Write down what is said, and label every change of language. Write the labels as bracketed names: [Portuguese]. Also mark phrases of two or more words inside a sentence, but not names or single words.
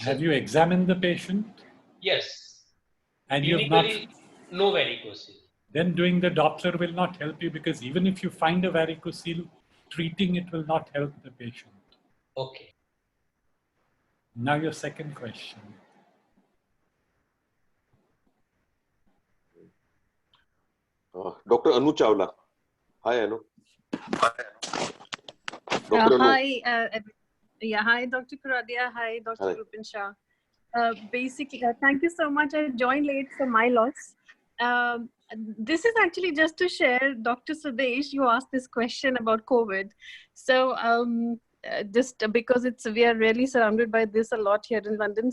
[English] Have you examined the patient? Yes. And you have not. No varicocele. Then doing the Doppler will not help you because even if you find a varicocele, treating it will not help the patient. Okay. Now your second question. Dr. Anu Chawla. Hi, Anu. Anu. Hi, hi, Dr. Kuradia. Hi, Dr. Rupin Shah. Basically, thank you so much. I joined late for my loss. This is actually just to share, Dr. Sudesh, you asked this question about COVID. So just because we are really surrounded by this a lot here in London.